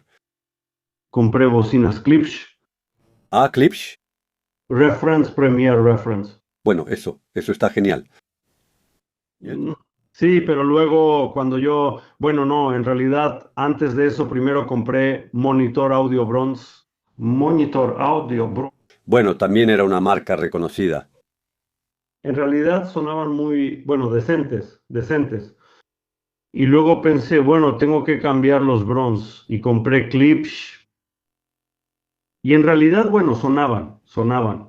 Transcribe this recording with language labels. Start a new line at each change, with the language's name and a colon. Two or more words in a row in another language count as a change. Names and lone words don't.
Spanish: Compré bocinas Klipsch, Ah, Klipsch. Reference, Premier Reference. Bueno, eso está genial. Bien. Mm, sí, pero luego cuando yo, bueno, no, en realidad antes de eso primero compré Monitor Audio Bronze. Монитор аудио. Bueno, también era una marca reconocida. En realidad sonaban muy, bueno, decentes, decentes. Y luego pensé, bueno, tengo que cambiar los Bronze y compré Klipsch. Y en realidad, bueno, sonaban.